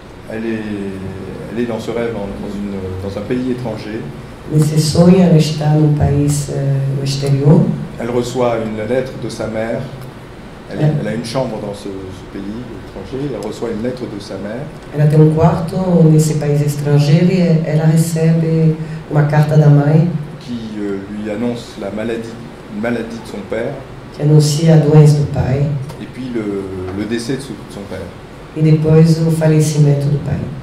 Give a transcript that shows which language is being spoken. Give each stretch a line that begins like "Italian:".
French: Elle est dans ce rêve dans un pays étranger.
Portuguese: Nesse sonho, ela está num país no exterior.
French: Elle reçoit une lettre de sa mère. Elle a une chambre dans ce pays étranger. Elle reçoit une lettre de sa mère.
Portuguese: Ela tem quarto nesse país estrangeiro e ela recebe uma carta da mãe
French: qui lui annonce une maladie de son père.
Portuguese: que anuncia a doença do pai
French: Et puis le décès de son père.
Portuguese: e depois o falecimento do pai.